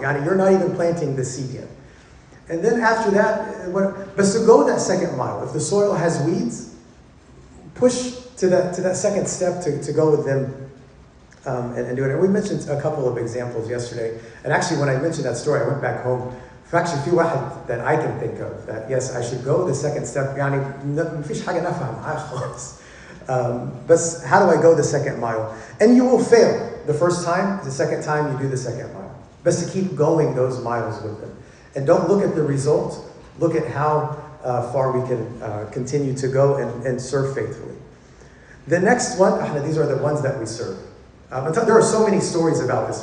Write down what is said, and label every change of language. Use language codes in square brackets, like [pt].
[en] You're not even planting the seed yet. And then after that, but to go that second mile, if the soil has weeds, push to that second step to go with them and do it. And we mentioned a couple of examples yesterday. And actually, when I mentioned that story, I went back home. Actually, few [ar] واحد [en] that I can think of that yes, I should go the second step. [ar] مفيش حاجة نفهم معاه خالص. [en] But how do I go the second mile? And you will fail the first time. The second time, you do the second mile. Best to keep going those miles with them. And don't look at the result. Look at how far we can continue to go and serve faithfully. The next one, these are the ones that we serve. There are so many stories about this.